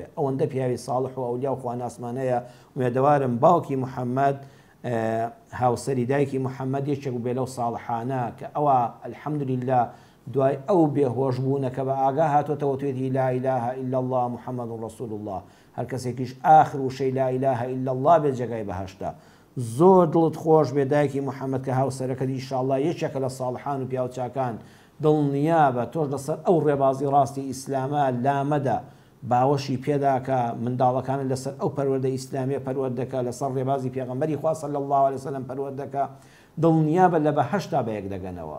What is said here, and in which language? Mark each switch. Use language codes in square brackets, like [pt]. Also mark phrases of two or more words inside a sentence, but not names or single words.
[ckb] ئەوەندە پیاوی ساڵح و ئەولیا و خواناسمانەیە وێدەوارم باوکی محەممەد هاوسەری دایکی محەممەد یەکێک بێ لەو ساڵحانە کە ئەوە الحەمدولله دوای ئەو بێهۆش بوونەکە بە ئاگا هاتۆتەوە توێتی [ar] لا إله إلا الله محەممەد رسول الله. [ckb] هەر کەسێکیش آخر وشەی [ar] لا إله إلا الله [ckb] بێ جێگای بەهەشتا. زۆر دڵت خۆش بێ دایکی محەممەد کە هاوسەرەکەت ئینشاءالله یەکێکە لە ساڵحان و پیاوچاکان دڵنیا بە تۆش لەسەر ئەو ڕێبازی ڕاستی ئیسلامە لامەدا باوەشی پێداکە منداڵەکانە لەسەر ئەو پەروەردە ئیسلامیە پەروەردەکە لەسەر ڕێبازی پێغەمبەری خوا [ar] صلی الله علیه وسلم [ckb] پەروەردەکە دڵنیا بە لە بەهەشتا بە یەک دەگەنەوە.